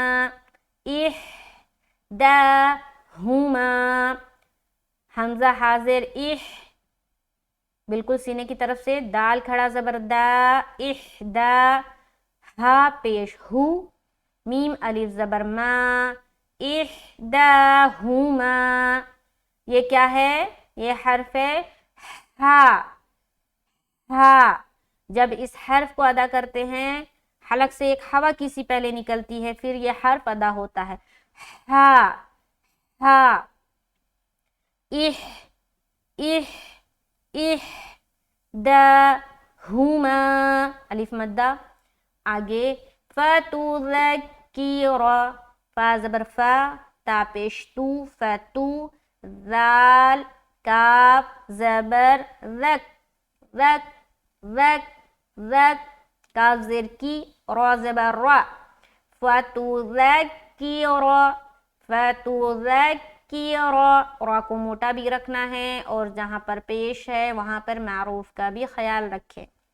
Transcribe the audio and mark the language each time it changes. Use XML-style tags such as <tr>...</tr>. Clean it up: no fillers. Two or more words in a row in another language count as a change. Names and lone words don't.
<ur>احداہما، حمزہ حاضر اح، بالکل سینے کی طرف سے، دال کھڑا زبر دا، احدا، ہا پیش ہو، میم الف زبر ما، احداہما. یہ کیا ہے؟ یہ حرف ہے ہا. ہا جب اس حرف کو ادا کرتے ہیں، حلق سے ایک ہوا کی سی پہلے نکلتی ہے، پھر یہ حرف ادا ہوتا ہے. ہا، ہا، اح، اح، اح، دا، ہما، الف مدہ. آگے فتذکر، فا زبر فا، تا پیش تو، فتو، ذال کاف زبر ذک، ذک، ذک، ذک، کاف زیر کی، را زبر را، فتذکر، فتذکر، را کو موٹا بھی رکھنا ہے اور جہاں پر پیش ہے وہاں پر معروف کا بھی خیال رکھیں.</ur>